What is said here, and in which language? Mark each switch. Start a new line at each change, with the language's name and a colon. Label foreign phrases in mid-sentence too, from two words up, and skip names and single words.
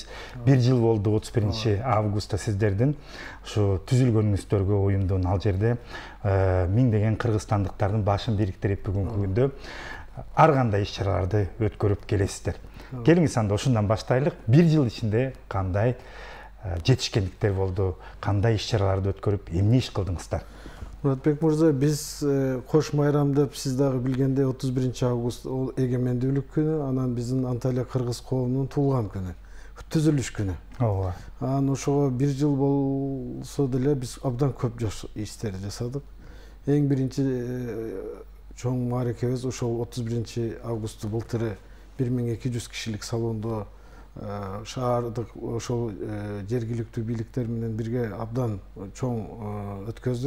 Kyrgyz: Бир жыл болду 31 августта сиздердин ушу түзүлгөнүңүздөргө уюмдун ал жерде миңдеген кыргызстандыктардын башын бириктирип бүгүнкү күндө ар кандай иш-чараларды өткөрүп келесиздер. Келиңиз анда ушундан баштайлык. Бир жыл ичинде кандай жетишкендиктер болду, кандай иш-чараларды өткөрүп, эмне иш кылдыңыздар? Муратбек Мурза, биз Кош Байрам деп сиз дагы билгенде 31 август ол эгемендүүлүк күнү, анан биздин Анталия кыргыз коомунун туулган күнү, түзүлүш күнү. Ооба. Анан ошого бир жыл болсо деле биз абдан көп иштер жасадык. Эң биринчи чоң мааракебиз ошол 31 августту былтыры 1200 кишилик салондо шаардык ошол жергиликтүү бийликтер менен бирге абдан чоң өткөздүк.